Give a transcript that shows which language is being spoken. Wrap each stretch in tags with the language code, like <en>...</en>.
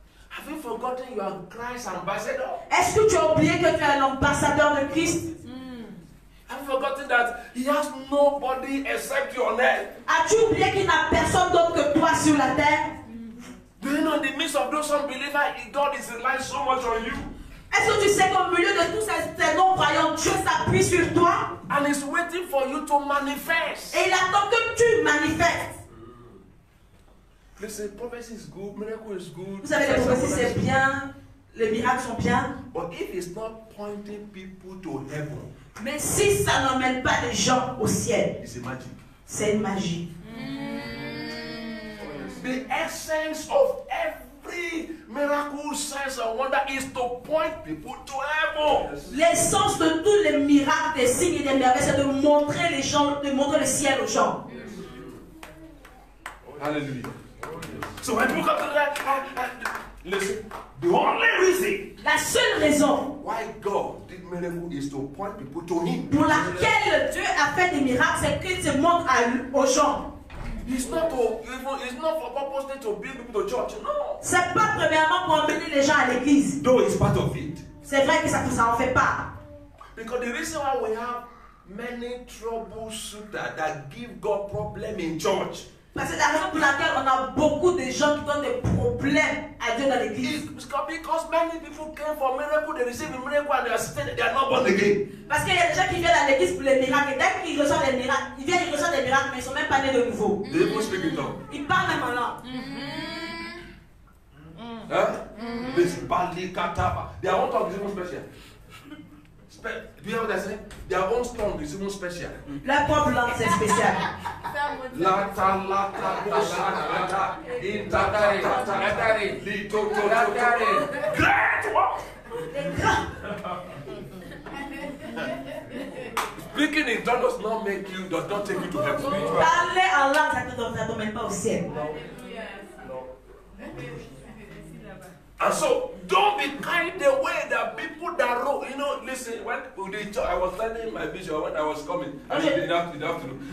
<en>Have you forgotten you are Christ's ambassador?</en> <fr>Est-ce que tu as oublié que tu es un ambassadeur de Christ?</fr> <en>Have you forgotten that he has nobody except your name?</en> <fr>As-tu oublié qu'il n'a personne d'autre que toi sur la terre?</fr> <en>Do you know in the midst of those unbelievers, God is relying so much on you?</en> <fr>Est-ce que tu sais qu'au milieu de tous ces non-croyants, Dieu s'appuie sur toi?</fr> <en>And he's waiting for you to manifest.</en> <fr>Et il attend que tu manifestes.</fr> <en>Listen, prophecy is good, miracle is good.</en> <fr>Vous savez, les prophéties c'est bien, les miracles sont bien.</fr> <en>But if it's not pointing people to heaven,</en> <fr>Mais si ça n'emmène pas les gens au ciel,</fr> <en>it's a magic.</en> <fr>c'est une magie.</fr> <en>The essence of every miracle, signs and wonder is to point people to heaven.</en> <fr>L'essence de tous les miracles, des signes et des merveilles, c'est de montrer les gens, de montrer le ciel aux gens.</fr> <en>Hallelujah. So when people come to that, listen, the only reason</en> <fr>La seule raison</fr> <en>why God did miracle is to point people to Him.</en> <fr>pour laquelle Dieu a fait des miracles, c'est qu'il se montre aux gens.</fr> <en>It's not for purpose to bring people to church. No.</en> <fr>C'est pas premièrement pour emmener les gens à l'église.</fr> <en>Though it's part of it.</en> <fr>C'est vrai que ça en fait pas.</fr> <en>Because the reason why we have many troubleshooters that give God problem in church</en> <fr>Parce que la raison pour laquelle on a beaucoup de gens qui donnent des problèmes à Dieu dans l'église.</fr> <en>is because many people came for miracle, they receive a miracle and they are not born again.</en> <fr>Parce qu'il y a des gens qui viennent à l'église pour les miracles. Et dès qu'ils reçoivent des miracles, ils viennent, ils reçoivent des miracles, mais ils ne sont même pas nés de nouveau.</fr> <en>They even speak in tongues.</en> <fr>Ils parlent même en langue.</fr> <en>This Bali Kataba. Their own tongue is even special. Do you know what I say? Their own tongue is even special.</en> <fr>Leur propre langue, c'est spécial. Lata bosakata intatata lito great wow.</fr> <en>Speaking in tongues does not take you to heaven.</en> <fr>Parler en langue, ça ne t'emmène pas au ciel.</fr> <en>And so, don't be carried away that people that wrote, listen, when the church, I was telling my bishop when I was coming, I didn't have to do.</en>